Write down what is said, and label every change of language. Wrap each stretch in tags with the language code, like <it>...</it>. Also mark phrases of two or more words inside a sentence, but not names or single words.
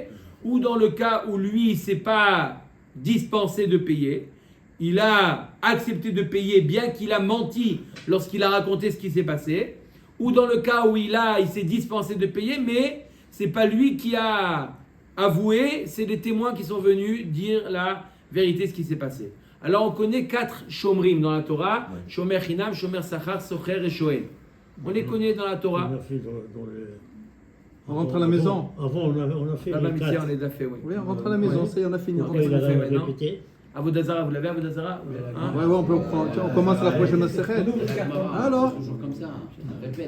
<fr>Ou dans le cas où lui, il ne s'est pas dispensé de payer, il a accepté de payer bien qu'il a menti lorsqu'il a raconté ce qui s'est passé. Ou dans le cas où il s'est dispensé de payer, mais ce n'est pas lui qui a avoué, c'est des témoins qui sont venus dire la vérité, ce qui s'est passé. Alors on connaît 4 shomrim dans la Torah,</fr> <he>שומר חינם, שומר שכר, שוכר</he> <fr>et shoel. On les connaît dans la Torah. On a fait dans le... On rentre à la maison. Avant, on a fait Baba les Mitzia, 4. on les a fait, oui. Oui, on rentre à la maison, ça y est, on a fini. Après, il a répété. Avodazara, vous l'avez, Avodazara? Hein? Ouais, on peut prendre. On commence la prochaine Masechet. Alors, Toujours comme ça, on répète.</fr>